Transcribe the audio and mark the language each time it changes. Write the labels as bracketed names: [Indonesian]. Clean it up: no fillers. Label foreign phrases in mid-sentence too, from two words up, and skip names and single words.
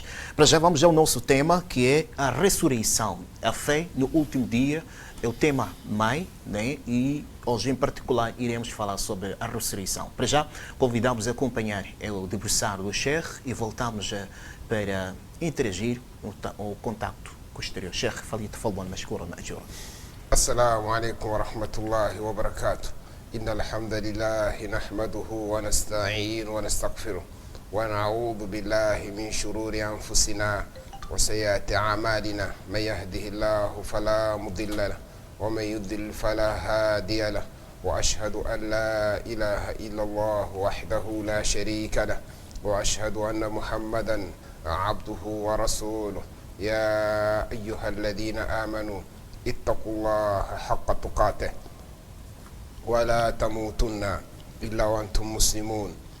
[Portuguese] Para já vamos ao nosso tema, que é a ressurreição. A fé no último dia é o tema mãe, né? E hoje em particular iremos falar sobre a ressurreição. Para já convidamos a acompanhar o debruçar do Sheikh e voltamos para interagir o contacto com o exterior. [Arabic] Sheikh, فليتفضل مشكورا مأجورا. السلام عليكم ورحمة الله وبركاته. إن الحمد لله نحمده ونستعين ونستغفره ونعوذ بالله من شرور أنفسنا وسيئات أعمالنا من يهده الله فلا مضل له ومن يضلل فلا هادي له وأشهد أن لا إله إلا الله وحده لا شريك له وأشهد أن محمدا عبده ورسوله يا أيها الذين آمنوا اتقوا الله حق تقاته ولا تموتن إلا وأنتم مسلمون